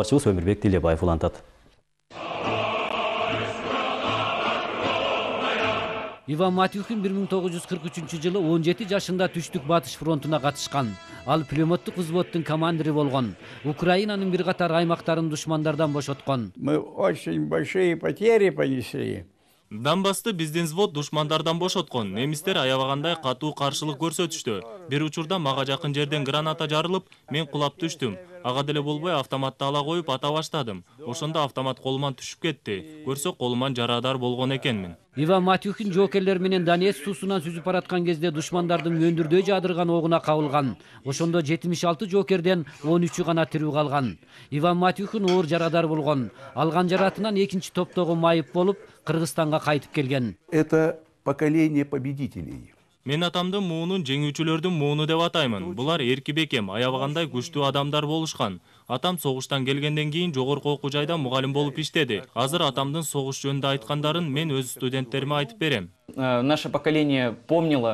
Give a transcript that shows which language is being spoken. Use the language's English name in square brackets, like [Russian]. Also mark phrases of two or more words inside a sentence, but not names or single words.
[Kyrgyz] Теманы кабарчыбыз Өмүрбек Тилебаев улантат. Иван Матюхин 1943 жылы 17 жашында Түштүк Батыш фронтуна катышкан. Ал пулеметтик взводдун командирі болгон. Украинанын бир катар аймактарын душмандардан бошоткон. [Russian] Мы очень большие потери понесли. [Kyrgyz] Донбассты биздин взвод душмандардан бошоткон. Немистер аябагандай катуу каршылык көрсөтүштү. Бир учурда мага жакын жерден граната жарылып, мен кулап түштүм. Ага деле болбой автоматты ала коюп ата баштадым. Ошондо автомат колуман түшүп кетти. Көрсө колуман жарадар болгон экенмин. Иван Матюхин жоокерлер менен Донецк суусунан сүзүп бараткан кезде душмандардын мөндүрдөй жадырган огуна кабылган. Ошондо 76 жоокерден 13-ü гана тирүү калган. Иван Матюхин оор жарадар болгон. Алган жаратынан экинчи топтогу майып болуп, Кыргызстанга кайтып келген. [Russian] Это поколение победителей. [Kyrgyz] Мен атамдын муунун жеңүүчүлөрдүн мууну деп атаймын. Булар эрки бекем, аябагандай күчтүү адамдар болушкан. Атам согуштан келгенден кийин жогорку окуу жайда мугалим болуп иштеди. Азыр атамдын согуш жөнүндө айткандарын мен өз студенттериме айтып берем. [Russian] Наше поколение помнило.